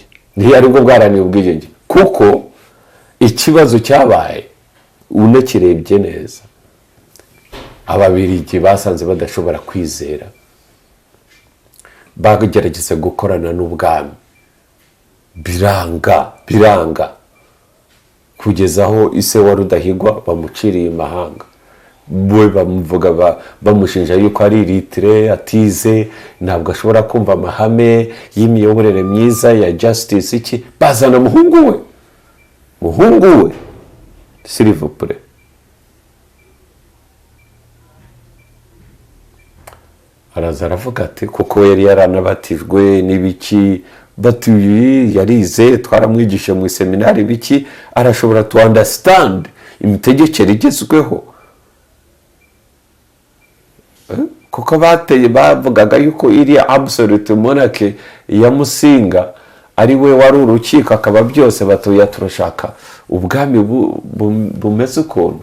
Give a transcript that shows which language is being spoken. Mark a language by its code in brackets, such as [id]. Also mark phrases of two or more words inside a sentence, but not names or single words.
[rw] aribwo bwaharaniye ubwigenge, kuko ikibazo cyabaye unakirebye neza, ababiligi basanze badashobora kwizera, bagerageza gukorana n'ubwami, biranga kugeza aho ise wa Rudahigwa bamuciriye imahanga. We bamuvuga bamushinja yuko ari litire, atize, ntabwo ashobora kumva amahame y'imiyoborere myiza ya justice iki. Bazana muhungu we [fr] s'il vous plaît, [rw] araza aravuga ati kuko yari yaranabatijwe n'ibiki, bati yarize, twaramwigisha mu seminari biki, arashobora [en] to understand [rw] imitegekere igezweho. Kuko bavugaga yuko iriya [en] absolute monarchy [rw] ya Musinga ari we wari urukiko, akaba byose batuye turashaka ubwami bumeze ukuntu.